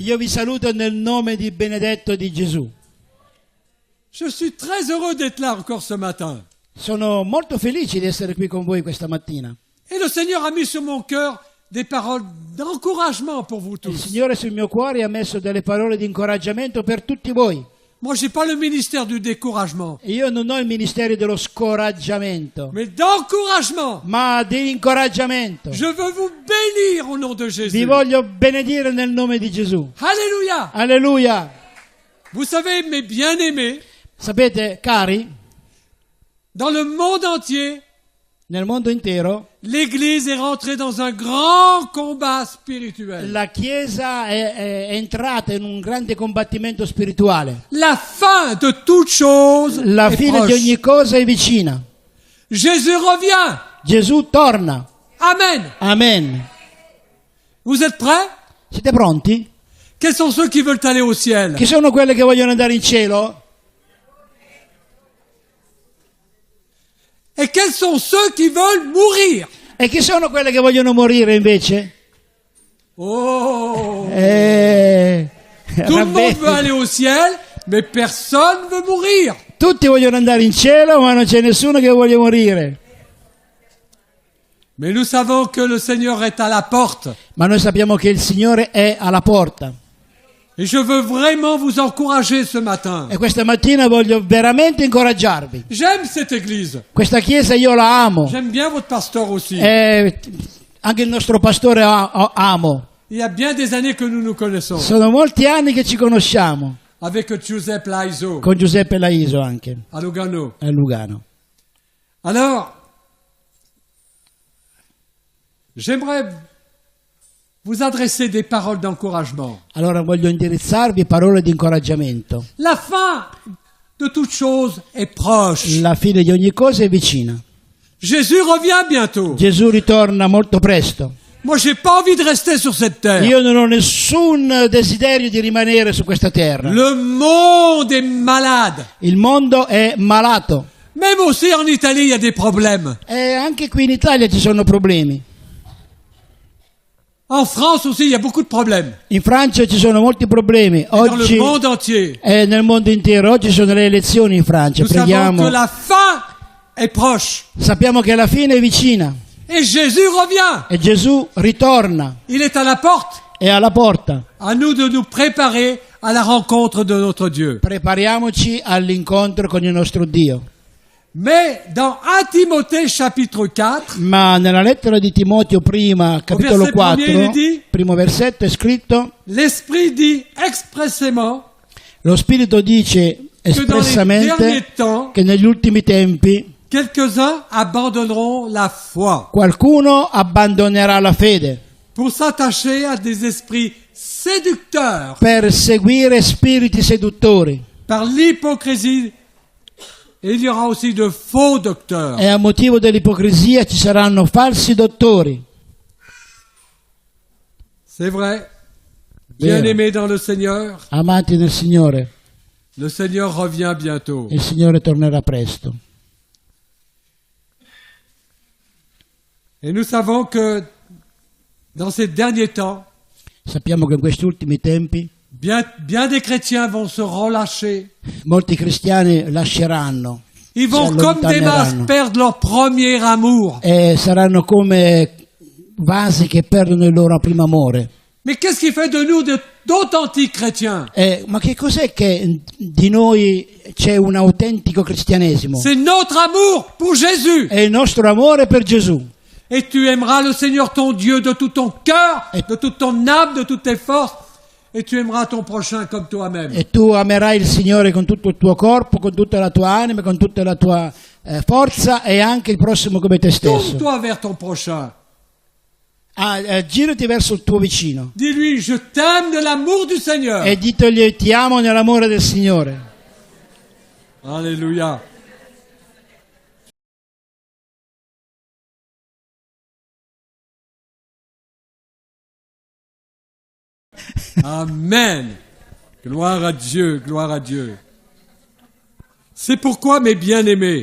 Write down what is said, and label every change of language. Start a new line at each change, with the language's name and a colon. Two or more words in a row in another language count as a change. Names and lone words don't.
Italian: Io vi saluto nel nome di benedetto di Gesù.
French: Je suis très heureux d'être là encore ce matin.
Italian: Sono molto felice di essere qui con voi questa mattina.
French: Et le Seigneur a mis sur mon cœur des paroles d'encouragement pour vous
Italian: Il
French: tous.
Italian: Signore sul mio cuore ha messo delle parole di incoraggiamento per tutti voi.
French: Moi, j'ai pas le ministère du découragement,
Italian: Io non ho il ministero dello scoraggiamento,
French: mais d'encouragement.
Italian: ma di incoraggiamento.
French: Je veux vous bénir au nom de
Italian: Vi
French: Jésus.
Italian: voglio benedire nel nome di Gesù.
French: Alléluia.
Italian: Alleluia!
French: Vous savez, mes bien-aimés,
Italian: Sapete, cari,
French: dans le monde entier,
Italian: nel mondo intero
French: l'Église est rentrée dans un grand combat spirituel.
Italian: la Chiesa è entrata in un grande combattimento spirituale.
French: La fin de toute chose
Italian: La
French: est
Italian: fine di
French: proche.
Italian: ogni cosa è vicina.
French: Jésus revient.
Italian: Gesù torna.
French: Amen.
Italian: Amen.
French: Vous êtes prêts?
Italian: Siete pronti?
French: Quels sont ceux qui veulent aller au ciel?
Italian: Chi sono quelle che vogliono andare in cielo?
French: Et quels sont ceux qui veulent mourir?
Italian: E chi sono quelle che vogliono morire invece?
French: Oh! Tout le monde Rabbetti. veut aller au ciel, mais personne ne veut mourir.
Italian: Tutti vogliono andare in cielo, ma non c'è nessuno che voglia morire.
French: Mais nous savons que le Seigneur est à la porte.
Italian: Ma noi sappiamo che il Signore è alla porta.
French: Et je veux vraiment vous encourager ce matin.
Italian: E questa mattina voglio veramente incoraggiarvi.
French: J'aime cette église.
Italian: Questa chiesa io la amo.
French: J'aime bien votre pasteur aussi.
Italian: E anche il nostro pastore amo.
French: Il y a bien des années que nous nous connaissons.
Italian: Sono molti anni che ci conosciamo.
French: Avec Giuseppe Laiso,
Italian: Con Giuseppe Laiso anche,
French: à Lugano.
Italian: a Lugano.
French: Alors, j'aimerais vous adresser des paroles d'encouragement.
Italian: Allora voglio indirizzarvi parole di incoraggiamento.
French: La fin de toute chose est proche.
Italian: La fine di ogni cosa è vicina.
French: Jésus revient bientôt.
Italian: Gesù ritorna molto presto.
French: Moi, j'ai pas envie de rester sur cette terre.
Italian: Io non ho nessun desiderio di rimanere su questa terra.
French: Le monde est malade.
Italian: Il mondo è malato.
French: Même aussi en Italie, il y a des problèmes.
Italian: E anche qui in Italia ci sono problemi.
French: En France aussi, il y a beaucoup de problèmes.
Italian: In Francia ci sono molti problemi.
French: Dans le
Italian: Oggi
French: monde entier.
Italian: e nel mondo intero. Oggi sono le elezioni in Francia.
French: Nous savons
Italian: Preghiamo.
French: que la fin est proche.
Italian: Sappiamo che la fine è vicina.
French: Et Jésus revient.
Italian: E Gesù ritorna.
French: Il est à la porte.
Italian: È alla porta.
French: À nous de nous préparer à la rencontre de notre Dieu.
Italian: Prepariamoci all'incontro con il nostro Dio.
French: Mais dans 1 Timothée chapitre 4,
Italian: Ma nella lettera di Timoteo prima, capitolo
French: verset 4, premier, il dit,
Italian: primo versetto è scritto:
French: l'Esprit dit expressément
Italian: lo Spirito dice
French: que dans les derniers
Italian: espressamente
French: temps,
Italian: che negli ultimi tempi
French: quelques-uns abandonneront la foi.
Italian: qualcuno abbandonerà la fede.
French: pour s'attacher à des esprits séducteurs
Italian: per seguire spiriti seduttori.
French: par l'hypocrisie. Et il y aura aussi de faux docteurs.
Italian: E a motivo dell'ipocrisia ci saranno falsi dottori.
French: C'est vrai. Bien-aimés dans le Seigneur,
Italian: Amati nel Signore,
French: le Seigneur revient bientôt.
Italian: il Signore tornerà presto.
French: Et nous savons que dans ces derniers temps,
Italian: Sappiamo che in questi ultimi tempi
French: bien des chrétiens vont se relâcher.
Italian: molti cristiani lasceranno,
French: Ils
Italian: si
French: vont comme des masses
Italian: allontaneranno
French: perdre leur premier amour.
Italian: e saranno come vasi che perdono il loro primo amore.
French: Mais qu'est-ce qui fait de nous d'authentiques chrétiens?
Italian: Ma che cos'è che di noi c'è un autentico cristianesimo?
French: C'est notre amour pour Jésus.
Italian: È il nostro amore per Gesù.
French: Et tu aimeras le Seigneur ton Dieu de tout ton cœur, de toute ton âme, de toutes tes forces. Et tu aimeras ton prochain comme toi-même.
Italian: E tu amerai il Signore con tutto il tuo corpo, con tutta la tua anima, con tutta la tua forza e anche il prossimo come te stesso.
French: Tourne-toi vers ton prochain.
Italian: Girati verso il tuo vicino
French: Dis-lui, je t'aime de l'amour du Seigneur.
Italian: e ditegli ti amo nell'amore del Signore.
French: Alléluia. Amen. Gloire à Dieu, gloire à Dieu. C'est pourquoi, mes bien-aimés,